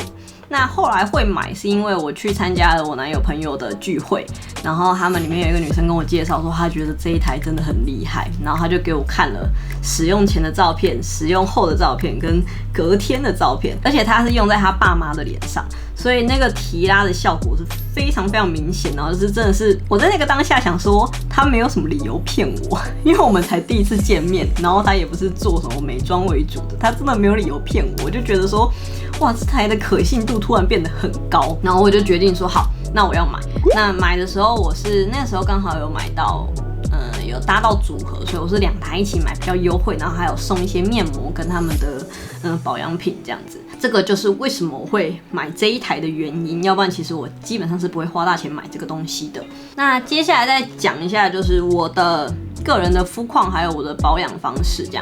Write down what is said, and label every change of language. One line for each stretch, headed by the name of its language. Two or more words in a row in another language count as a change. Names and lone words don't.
Chinese: 那後來會買是因為我去參加了我男友朋友的聚會，然後他們裡面有一個女生跟我介紹說她覺得這一台真的很厲害，然後她就給我看了使用前的照片、使用後的照片跟隔天的照片，而且她是用在她爸媽的臉上，所以那個提拉的效果是非常非常明顯，然後就是真的是我在那個當下想說她沒有什麼理由騙我，因為我們才第一次見面，然後她也不是做什麼美妝為主的，她真的没有理由騙我，我就覺得說哇，這台的可信度突然變得很高，然後我就決定说好，那我要買。那買的时候我是那個時候剛好有買到，有搭到組合，所以我是2台一起買比較優惠，然後還有送一些面膜跟他們的保養品這樣子。這個就是為什麼我會買這一台的原因，要不然其實我基本上是不會花大錢買這個東西的。那接下來再講一下就是我的個人的膚況還有我的保養方式這樣。